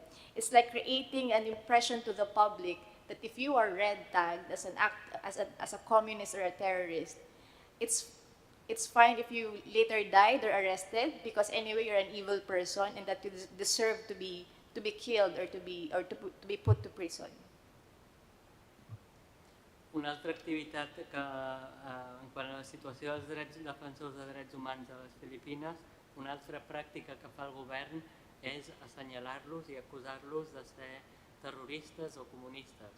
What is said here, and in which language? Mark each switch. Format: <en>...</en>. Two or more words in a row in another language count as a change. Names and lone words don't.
<en>It's like creating an impression to the public that if you are red tagged as a communist or a terrorist, it's fine if you later died or arrested because anyway you're an evil person and that you deserve to be killed or to be put to prison.</en> <ca>Una altra activitat que, quant a la situació dels defensors de drets humans a les Filipines, una altra pràctica que fa el govern és assenyalar-los i acusar-los de ser terroristes o comunistes.</ca>